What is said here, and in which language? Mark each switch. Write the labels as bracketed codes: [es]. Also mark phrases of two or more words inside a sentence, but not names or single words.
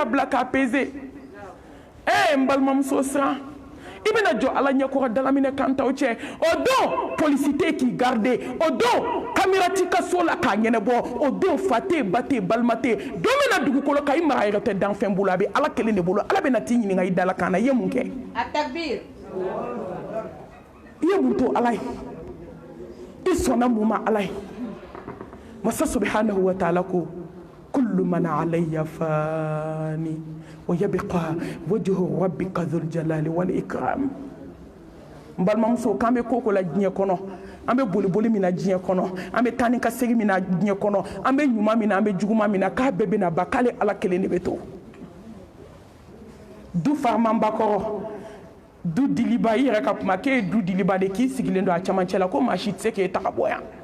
[bm] bila k'a peser n balimamuso siran i bɛna jɔ ala ɲɛkɔrɔ dalaminɛ kantaw cɛ o don polisi tɛ k'i garder o don kamera t'i ka so la k'a ɲɛnabɔ o don fa tɛ ba tɛ balima tɛ don min na dugukolo kan i mara yɛrɛ tɛ danfɛn bolo a bɛ ala kelen de bolo ala bɛna t'i ɲininka i dala kan na i ye mun kɛ A takbir. i ye mun to ala ye i sɔnna mun ma ala ye masa [ar] سبحانه وتعالى [bm] ko [ar] كل من عليها فان ويبقى وجه ربك ذو الجلال والإكرام [bm] n balimamuso k'an bɛ ko ko la diɲɛ kɔnɔ an bɛ boliboli min na diɲɛ kɔnɔ an bɛ taa ni ka segin min na diɲɛ kɔnɔ an bɛ ɲuman min na an bɛ juguman min na k'a bɛɛ bɛna ban k'ale ala kelen de bɛ to du farimanba kɔrɔ du diliba i yɛrɛ ka kuma k'e ye du diliba de k'i sigilen don a camancɛ la ko maa si tɛ se k'e ta ka bɔ yan